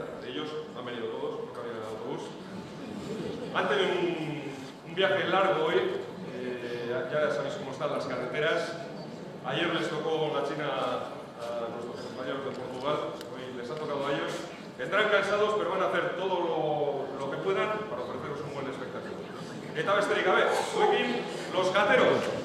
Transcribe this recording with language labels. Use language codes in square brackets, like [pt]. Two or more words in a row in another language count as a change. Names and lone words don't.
[es] De ellos han venido todos, porque habían el autobús. Han tenido un viaje largo hoy, ya sabéis cómo están las carreteras. Ayer les tocó la China a nuestros compañeros de Portugal, hoy les ha tocado a ellos. Vendrán cansados, pero van a hacer todo lo que puedan para ofreceros un buen espectáculo. [eu] Eta besterik gabe, zuekin Los Gateros.